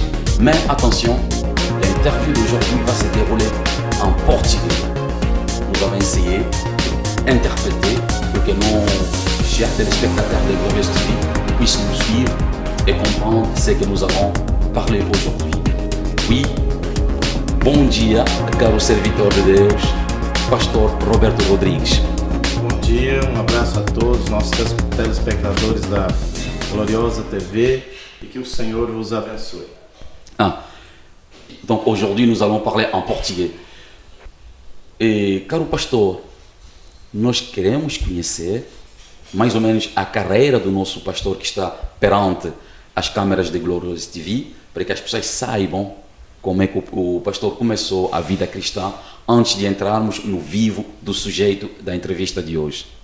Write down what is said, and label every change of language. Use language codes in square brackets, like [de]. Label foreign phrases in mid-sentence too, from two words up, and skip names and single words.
[fr] Mais attention, l'interview d'aujourd'hui va se dérouler en portugais. Nous allons essayer d'interpréter pour que nos chers téléspectateurs de Glorieuses TV puissent nous suivre et comprendre ce que nous allons parler aujourd'hui. Oui, [pt] bom dia, caro servitor de Deus, pastor Roberto Rodrigues. Bom dia, abraço a todos os nossos telespectadores da Gloriosa TV e que o Senhor vos abençoe. [fr] Donc aujourd'hui nous allons parler en portugais. [pt] E caro pastor, nós queremos conhecer mais ou menos a carreira do nosso pastor que está perante as câmeras de Gloriosa TV, para que as pessoas saibam como é que o pastor começou a vida cristã antes de entrarmos no vivo do sujeito da entrevista de hoje.